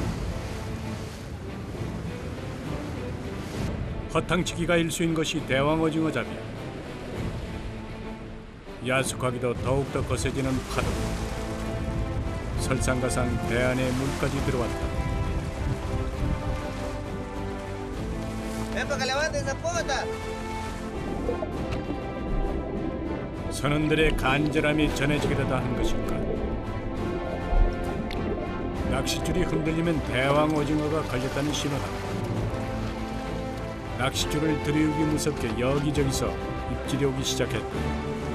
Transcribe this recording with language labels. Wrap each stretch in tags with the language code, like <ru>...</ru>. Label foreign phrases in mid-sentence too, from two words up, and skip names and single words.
<ko>허탕치기가 일수인 것이 대왕 오징어 잡이. 야속하기도 더욱더 거세지는 파도. 설상가상 배 안에 물까지 들어왔다.</ko> <es>ven para que levanten esa pota.</es> <ko>선원들의 간절함이 전해지기라도 하는 것일까? 낚싯줄이 흔들리면 대왕 오징어가 걸렸다는 신호다. 낚싯줄을 들이우기 무섭게 여기저기서 입질이 오기 시작했다.</ko>